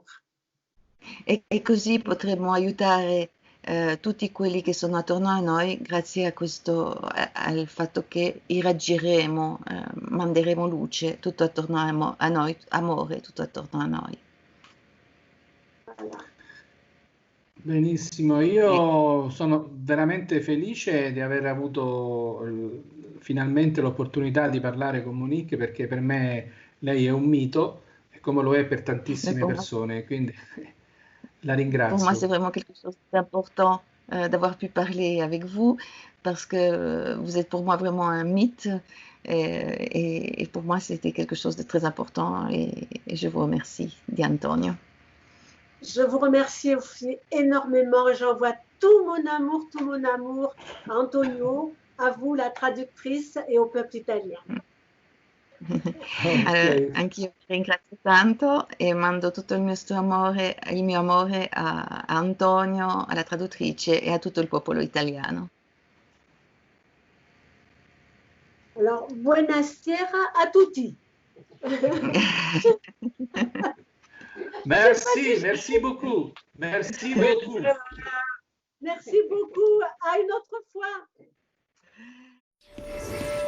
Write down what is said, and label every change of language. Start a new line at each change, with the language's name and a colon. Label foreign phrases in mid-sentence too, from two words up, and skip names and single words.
Italian: E così potremo aiutare tutti quelli che sono attorno a noi grazie a al fatto che irraggeremo, manderemo luce tutto attorno a noi, amore tutto attorno a noi.
French: Voilà.
Italian: Benissimo, io sono veramente felice di aver avuto finalmente l'opportunità di parlare con Monique, perché per me lei è un mito, come lo è per tantissime persone, quindi la
French: Pour moi, c'est
Italian: ringrazio.
French: vraiment quelque chose d'important d'avoir pu parler avec vous parce que vous êtes pour moi vraiment un mythe et pour moi, c'était quelque chose de très important et je vous remercie, Di Antonio. Je vous remercie aussi énormément. J'envoie tout mon amour à Antonio, à vous, la traductrice, et au peuple italien. Ok.
Italian: Anch'io vi ringrazio tanto e mando tutto il mio amore a Antonio, alla traduttrice e a tutto il popolo italiano.
French: Alors,
Italian: buonasera a tutti.
French: Merci, merci beaucoup. Merci beaucoup. Merci beaucoup. À une autre fois.